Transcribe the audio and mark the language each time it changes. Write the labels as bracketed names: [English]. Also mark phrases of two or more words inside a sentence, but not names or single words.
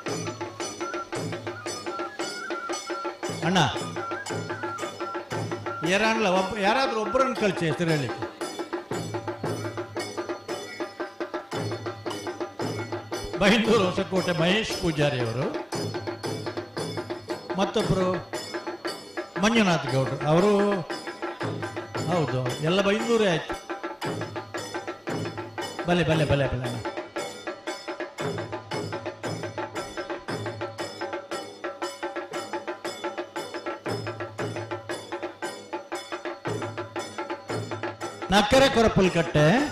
[Kannada] ಅಣ್ಣ ಯಾರಾದ್ರೂ ಒಬ್ಬರನ್ನು ಕಳಿಸಿ ಹೆಸರು ಹೇಳಲಿಕ್ಕೆ. ಬೈಂದೂರು ಹೊಸಕೋಟೆ ಮಹೇಶ್ ಪೂಜಾರಿ ಅವರು, ಮತ್ತೊಬ್ಬರು ಮಂಜುನಾಥ್ ಗೌಡ್ರು ಅವರು. ಹೌದು, ಎಲ್ಲ ಬೈಂದೂರೇ ಆಯ್ತು. [Tulu] ಬಲೆ ಬಲೆ ಬಲೆ ಬಲೆ ನಕ್ಕರೆ ಕೊರಪಲ್ಕಟ್ಟೆ